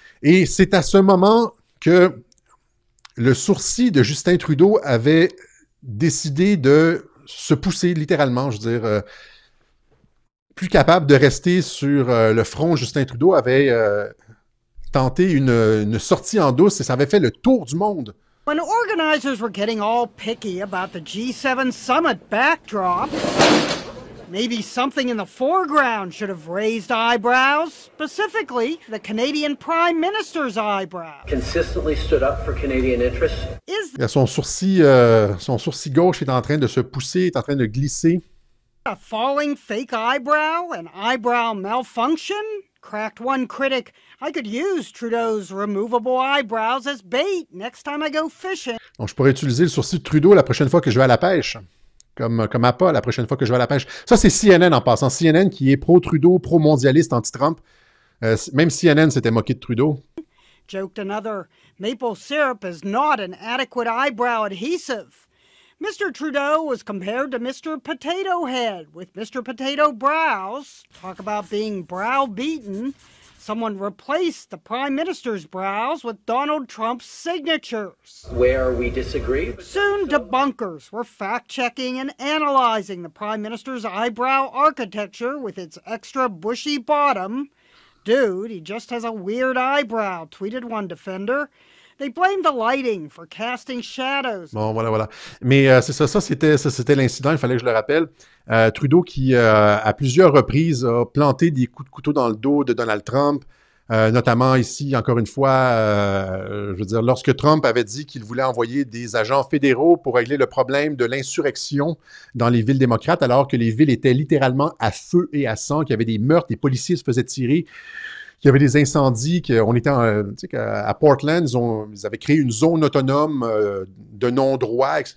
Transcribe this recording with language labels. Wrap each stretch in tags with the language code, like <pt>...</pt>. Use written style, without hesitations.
<fr>Et c'est à ce moment que le sourcil de Justin Trudeau avait décidé de se pousser littéralement, je veux dire, plus capable de rester sur le front. Justin Trudeau avait tenté une sortie en douce et ça avait fait le tour du monde.</fr> <en>When organizers were getting all picky about the G7 summit backdrop, maybe something in the foreground should have raised eyebrows, specifically the Canadian Prime Minister's eyebrow. Consistently stood up for Canadian interests.</en> <fr>Son sourcil gauche est en train de se pousser, est en train de glisser.</fr> <en>A falling fake eyebrow, an eyebrow malfunction? Cracked one critic, I could use Trudeau's removable eyebrows as bait next time I go fishing.</en> <fr>Donc, je pourrais utiliser le sourcil de Trudeau la prochaine fois que je vais à la pêche. Comme appât la prochaine fois que je vais à la pêche. Ça, c'est CNN en passant. CNN qui est pro-Trudeau, pro-mondialiste, anti-Trump. Même CNN s'était moqué de Trudeau.</fr> <en>Joked another, maple syrup is not an adequate eyebrow adhesive. Mr. Trudeau was compared to Mr. Potato Head with Mr. Potato Brows. Talk about being browbeaten. Someone replaced the Prime Minister's brows with Donald Trump's signatures. Where we disagree. Soon debunkers were fact-checking and analyzing the Prime Minister's eyebrow architecture with its extra bushy bottom. Dude, he just has a weird eyebrow, tweeted one defender. They blamed the lighting for casting shadows.</en> <fr>Bon, voilà. Mais c'est ça, c'était l'incident, il fallait que je le rappelle. Trudeau qui, à plusieurs reprises, a planté des coups de couteau dans le dos de Donald Trump, notamment ici, encore une fois, je veux dire, lorsque Trump avait dit qu'il voulait envoyer des agents fédéraux pour régler le problème de l'insurrection dans les villes démocrates, alors que les villes étaient littéralement à feu et à sang, qu'il y avait des meurtres, des policiers se faisaient tirer, qu'il y avait des incendies, qu'on était à Portland, ils avaient créé une zone autonome de non-droit.</fr>